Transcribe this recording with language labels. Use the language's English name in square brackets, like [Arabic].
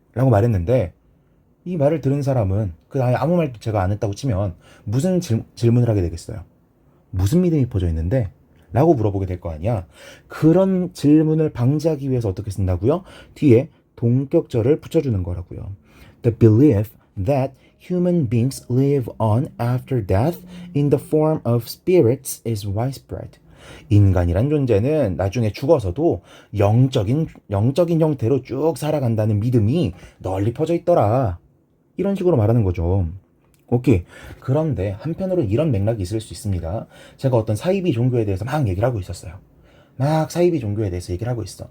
[Korean] 라고 말했는데 이 말을 들은 사람은 그 아예 아무 말도 제가 안 했다고 치면 무슨 질문을 하게 되겠어요? 무슨 믿음이 퍼져 있는데? 라고 물어보게 될 거 아니야. 그런 질문을 방지하기 위해서 어떻게 쓴다고요? 뒤에 동격절을 붙여주는 거라고요. [English] The belief that human beings live on after death in the form of spirits is widespread. [Korean] 인간이란 존재는 나중에 죽어서도 영적인 형태로 쭉 살아간다는 믿음이 널리 퍼져 있더라. 이런 식으로 말하는 거죠. 오케이. 그런데 한편으로 이런 맥락이 있을 수 있습니다. 제가 어떤 사이비 종교에 대해서 막 얘기를 하고 있었어요. 막 사이비 종교에 대해서 얘기를 하고 있어.